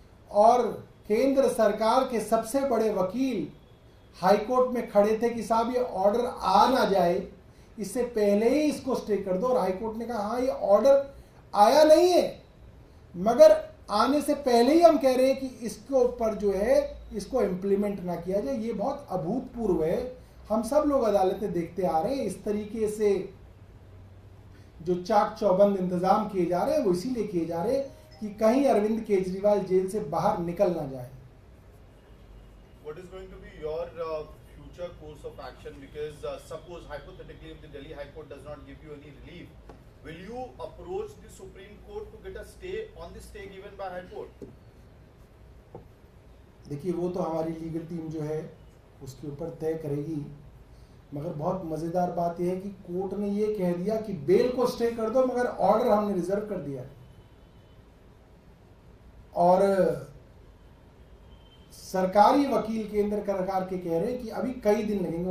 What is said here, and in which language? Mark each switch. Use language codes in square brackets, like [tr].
[hi] और केंद्र सरकार के सबसे बड़े वकील हाई कोर्ट में खड़े थे कि साहब ये ऑर्डर आ ना जाए, इससे पहले ही इसको स्टे कर दो। और हाई कोर्ट ने कहा हाँ ये ऑर्डर आया नहीं है, मगर आने से पहले ही हम कह रहे हैं कि इसके ऊपर जो है इसको इम्प्लीमेंट ना किया जाए। ये बहुत अभूतपूर्व है। हम सब लोग अदालतें देखते आ रहे हैं। इस तरीके से जो चाक चौबंद इंतजाम किए जा रहे हैं वो इसीलिए किए जा रहे हैं कि कहीं अरविंद केजरीवाल जेल से बाहर निकल ना जाए। [en] What is going to be your future course of action? Because suppose hypothetically if the Delhi High Court does not give you any relief, will you approach the Supreme Court to get a stay on the stay given by High Court? [hi] देखिए, वो तो हमारी legal team जो है उसके ऊपर तय करेगी। मगर बहुत मजेदार बात यह है कि कोर्ट ने ये कह दिया कि बेल को स्टे कर दो, मगर ऑर्डर हमने रिजर्व कर दिया। और सरकारी वकील केंद्र सरकार के कह रहे हैं कि अभी कई दिन लगेंगे।